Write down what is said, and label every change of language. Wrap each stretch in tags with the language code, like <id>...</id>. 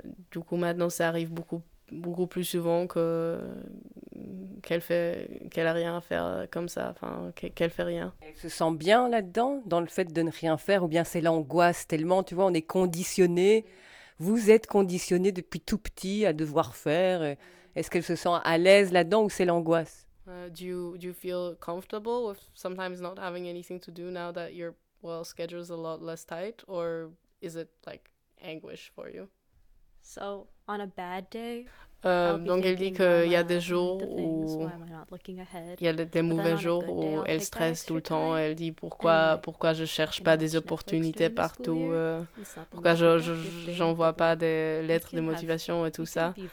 <fr>Du coup, maintenant, ça arrive beaucoup plus souvent qu'elle a rien à faire comme ça, enfin qu'elle fait rien. Elle se sent bien là-dedans, dans le fait de ne rien faire, ou bien c'est l'angoisse tellement, tu vois, on est conditionné, vous êtes conditionné depuis tout petit à devoir faire. Est-ce qu'elle se sent à l'aise là-dedans ou c'est l'angoisse?</fr> <en>Do you feel comfortable with sometimes not having anything to do now that your well schedule is a lot less tight, or is it like anguish for you? So on a bad day.</en> <fr>Donc elle dit qu'il y a des jours où il y a des mauvais jours où elle stresse tout le temps. Elle dit pourquoi je cherche pas des opportunités partout, pourquoi j'envoie pas des lettres de motivation et tout ça.</fr>